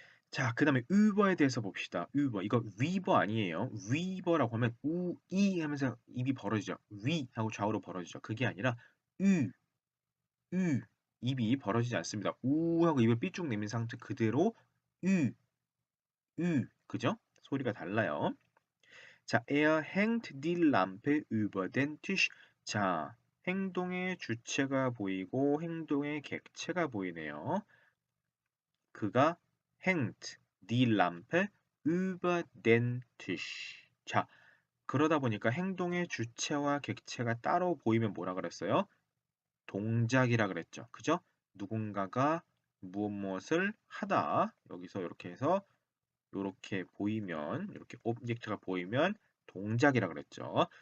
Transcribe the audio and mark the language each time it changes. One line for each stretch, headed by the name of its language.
Korean: 자, 그 다음에 Uber에 대해서 봅시다. Uber 이거 Weber 아니에요. Weber라고 하면 우이 하면서 입이 벌어지죠. 위 하고 좌우로 벌어지죠. 그게 아니라 우, 우 입이 벌어지지 않습니다. 우 하고 입을 삐쭉 내민 상태 그대로 우, 그죠? 소리가 달라요.
German: 자, er hängt die Lampe über den Tisch.
Korean: 자, 행동의 주체가 보이고 행동의 객체가 보이네요. 그가
German: hängt die Lampe über den Tisch.
Korean: 자, 그러다 보니까 행동의 주체와 객체가 따로 보이면 뭐라 그랬어요? 동작이라 그랬죠. 그죠? 누군가가 무엇을 하다. 여기서 이렇게 해서 이렇게 보이면 이렇게 오브젝트가 보이면 동작이라 그랬죠.